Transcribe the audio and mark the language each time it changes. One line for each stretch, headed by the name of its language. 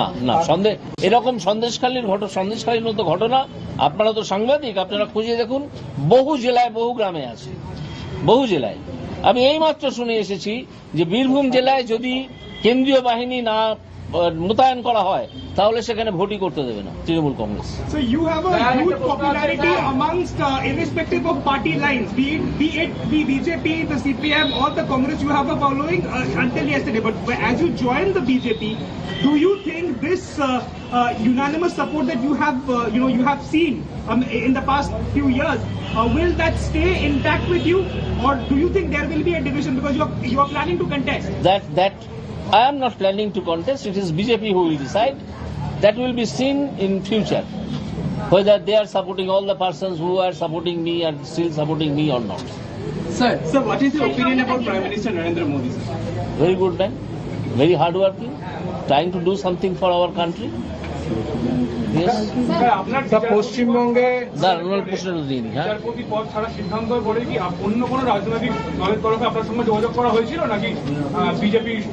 Bangla: না এরকম সন্দেশখালীর মতো ঘটনা, আপনারা তো সাংবাদিক, আপনারা খুঁজে দেখুন, বহু জেলায় বহু গ্রামে আছে, বহু জেলায়। আমি এইমাত্র শুনে এসেছি যে বীরভূম জেলায় যদি কেন্দ্রীয় বাহিনী না মোতায়েন করা হয় তাহলে সেখানে ভোটই করতে দেবে না Trinamool Congress.
English: So you have a huge popularity amongst, irrespective of party lines, be it the BJP, the CPM, or the Congress. You have a following until yesterday. But as you join the BJP, do you think this unanimous support that you have, you have seen in the past few years, will that stay intact with you, or do you think there will be a division because you are planning to contest? That I am not planning to contest. It is BJP who will decide. That will be seen in future, whether they are supporting all the persons who are supporting me and still supporting me or not. Sir, what is your opinion about Prime Minister Narendra Modi, sir? Very good man, very hardworking, trying to do something for our country. Yes.
Bangla: পশ্চিমবঙ্গে প্রশ্নটা দিন। হ্যাঁ, বিচারপতি পদ ছাড়া সিদ্ধান্ত পরে কি অন্য কোনো রাজনৈতিক দলের তরফে আপনার সঙ্গে যোগাযোগ করা হয়েছিল নাকি বিজেপি?